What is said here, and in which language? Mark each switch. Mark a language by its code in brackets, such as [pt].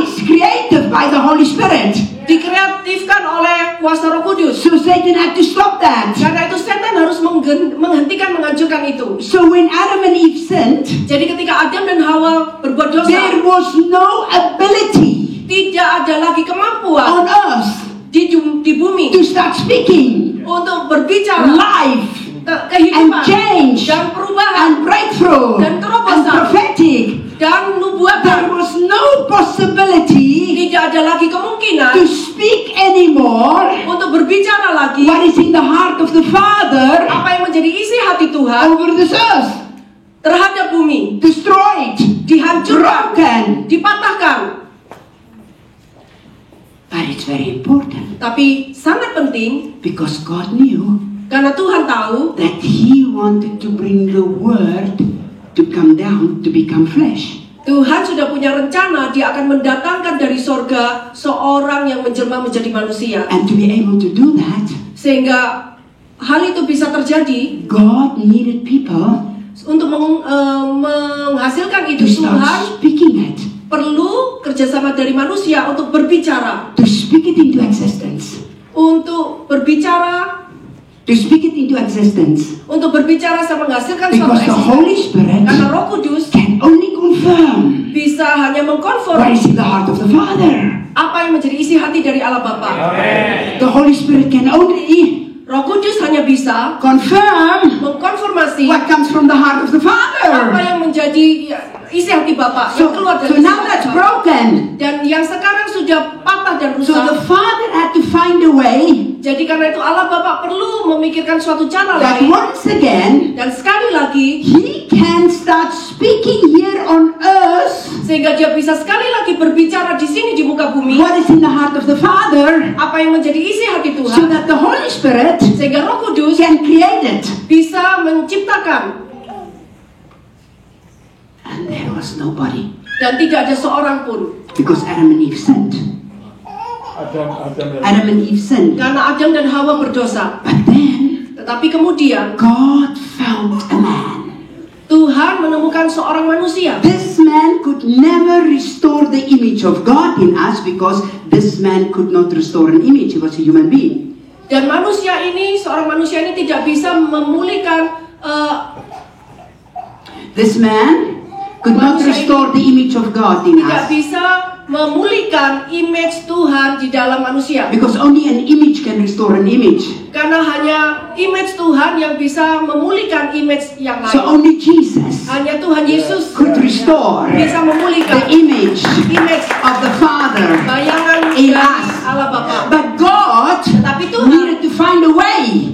[en] It's created by the Holy Spirit. [id] dikreatifkan oleh kuasa Roh Kudus. [en] So Satan had to stop that. [id] Karena itu setan harus menghancurkan itu. [en] So when Adam and Eve sinned, [id] Jadi ketika Adam dan Hawa berbuat dosa, [en] there was no ability [id] tidak ada lagi kemampuan [en] on earth [id] di bumi [en] to start speaking [id] untuk berbicara [en] life and [id] kehidupan [en] change [id] dan perubahan [en] and breakthrough [id] dan [en] and [id] terobosan [en] prophetic. [id] dan [en] There [id] nubuatan. [en] was no possibility [id] Tidak ada lagi kemungkinan [en] to speak anymore [id] untuk berbicara lagi [en] what is in the heart of the Father [id] apa yang menjadi isi hati Tuhan [en] over this earth. [id] terhadap bumi, [en] Destroyed, [id] dihancurkan, [en] broken. [id] dipatahkan. [en] But it's very important [id] Tapi sangat penting [en] because God knew [id] karena Tuhan tahu [en] that He wanted to bring the Word to come down to become flesh. [id] Tuhan sudah punya rencana, dia akan mendatangkan dari sorga seorang yang menjelma menjadi manusia. [en] And to be able to do that, [id] Sehingga hal itu bisa terjadi, [en] God needed people [id] untuk menghasilkan [en] to [id] itu, Tuhan [en] start speaking it, [id] perlu kerjasama dari manusia untuk berbicara, [en] to speak it into existence, [id] untuk berbicara, [en] to speak it into existence. [id] untuk berbicara sama menghasilkan suatu [en] Because the Holy [id] eksistensi. [en] Spirit [id] Karena Roh Kudus [en] can only confirm [id] bisa hanya [en] what [id] mengkonfirmasi [en] is in the heart of the Father. [id] apa yang menjadi isi hati dari Allah Bapa. [en] The Holy Spirit can only [id] Roh Kudus hanya bisa [en] confirm [id] mengkonfirmasi [en] what comes from the heart of the [id] apa [en] Father. [id] yang menjadi isi hati Bapa yang keluar dari [en] So [id] isi [en] now [id] hati [en] that's [id] Bapa. [en] broken. [id] Dan yang sekarang sudah patah dan [en] So the [id] rusak. [en] Father had to find a way [id] Jadi karena itu Allah Bapa perlu memikirkan suatu cara [en] that [id] lain. [en] once again [id] Dan sekali lagi [en] He can start speaking here on earth [id] sehingga dia bisa sekali lagi berbicara di sini di muka bumi [en] what is in the heart of the Father, [id] apa yang menjadi isi hati [en] so [id] Tuhan, [en] that the Holy Spirit [id] sehingga Roh Kudus [en] can create it. [id] bisa menciptakan. [en] And there was nobody [id] Dan tidak ada seorang pun, [en] because Adam and Eve sinned. Adam and Eve sinned. [id] karena Adam dan Hawa berdosa. [en] But then [id] Tetapi kemudian [en] God found a man. [id] Tuhan menemukan seorang manusia. [en] This man could never restore the image of God in us because this man could not restore an image. He was a human being. [id] Dan manusia ini, seorang manusia ini tidak bisa memulihkan [en] This man could not [id] Manusia [en] restore the image of God in [id] tidak [en] us [id] bisa memulihkan image Tuhan di dalam manusia. [en] because only an image can restore an image. [id] Karena hanya image Tuhan yang bisa memulihkan image yang [en] So [id] lain. [en] only Jesus [id] Hanya Tuhan Yesus [en] could restore [id] bisa [en] the [id] memulihkan [en] image [id] image [en] of the Father [id] bayangan [en] in [id] dari [en] us. [id] Allah Bapa. [en] But God [id] Tetapi Tuhan [en] needed to find a way